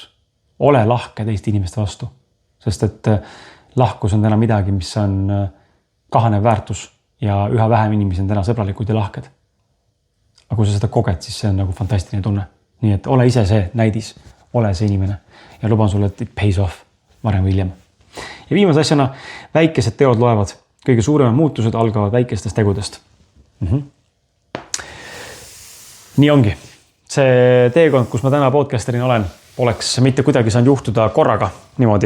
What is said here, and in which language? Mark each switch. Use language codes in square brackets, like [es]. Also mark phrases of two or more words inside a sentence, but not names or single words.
[et] Ole lahke teiste inimeste vastu, sest et lahkus on täna midagi, mis on kahanev väärtus ja üha vähem inimesi on täna sõbralikud ja lahked. Aga kui sa seda koged, siis see on nagu fantastiline tunne. Nii et ole ise see näidis, ole see inimene ja luban sulle, et [en] it pays off [et] varem või hiljem. Ja viimase asjana, väikesed teod loevad. Kõige suuremad muutused algavad väikestest tegudest. Nii ongi. See teekond, kus ma täna podcasterina olen, poleks mitte kuidagi saanud juhtuda korraga niimoodi.